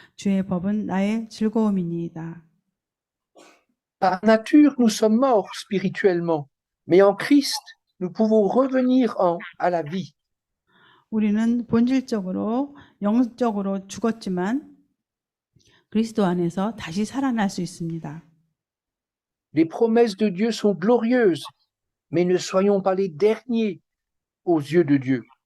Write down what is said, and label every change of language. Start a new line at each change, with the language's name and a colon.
Korean: 주의 법은 나의 즐거움이니이다.
French: Par nature, nous sommes morts spirituellement, mais en Christ, nous pouvons revenir à la vie.
Korean: 우리는 본질적으로 영적으로 죽었지만 그리스도 안에서 다시 살아날 수 있습니다.
French: Les promesses de Dieu sont glorieuses, mais ne soyons pas les derniers aux yeux de Dieu.